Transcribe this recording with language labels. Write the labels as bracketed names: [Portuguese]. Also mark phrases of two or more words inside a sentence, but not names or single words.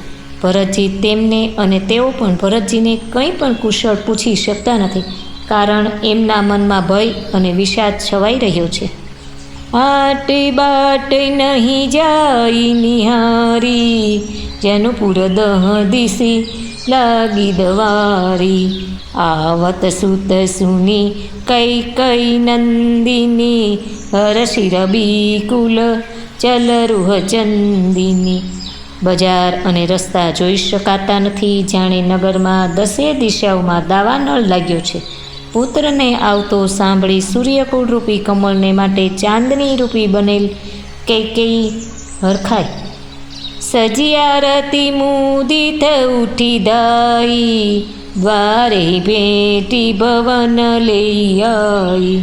[Gujarati] ભરતજી તેમને અને તેઓ પણ ભરતજીને કંઈ પણ કુશળ પૂછી શકતા નથી, કારણ એમના મનમાં ભય અને વિષાદ છવાઈ રહ્યો છે। [Awadhi] आट बाट नहीं जाय निहारी, जनपुर दह दिशी लागी दवारी। आवत सुत सुनी कई कई नंदिनी, हरषि रबिकुल चल रुह चंदिनी। [Gujarati] બજાર અને રસ્તા જોઈ શકાતા નથી, જાણે નગરમાં 10 દિશાઓમાં દાવાનળ લાગ્યો છે। પુત્રને આવતો સાંભળી સૂર્યકુળ રૂપી કમળને માટે ચાંદની રૂપી બનેલ કૈકેયી હરખાઈ। [Awadhi] सजियारती मुदित उठी दाई, द्वारे भेटी भवन लई आई।